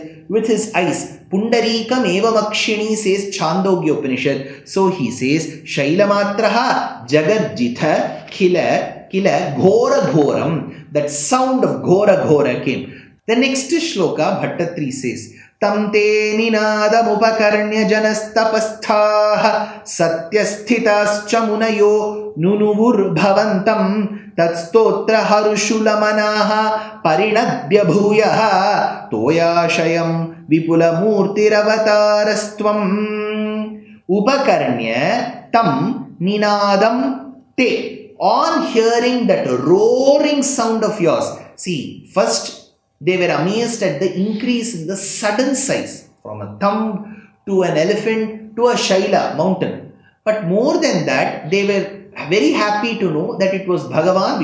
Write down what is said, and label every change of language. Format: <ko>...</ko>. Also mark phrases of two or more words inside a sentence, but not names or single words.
<en>With his eyes.</en> <sa>पुण्डरीकम् एवमक्षिणी</sa> <en>says Chandogya Upanishad. So he says,</en> <sa>शैलमात्रः जगज्जित किल घोर घोरम्.</sa> <en>That sound of</en> <sa>घोर घोर</sa> <en>came. The next Shloka, Bhaṭṭatiri says,</en> <sa>तं ते निनादम् उपकर्ण्य जनस्तपःस्थाः सत्यस्थिताश्च मुनयो नुनुवुर् भवन्तम् तत्स्तोत्र हर्षुलमनाः परिनद्य भूयः तोयाशयं विपुलमूर्तिरवातरस्त्वम् उपकर्ण्य तं निनादं ते.</sa> <en>On hearing that roaring sound of yours, see, first they were amazed at the increase in the sudden size from a thumb to an elephant to a Shaila mountain. But more than that, they were very happy to know that it was Bhagavan.</en>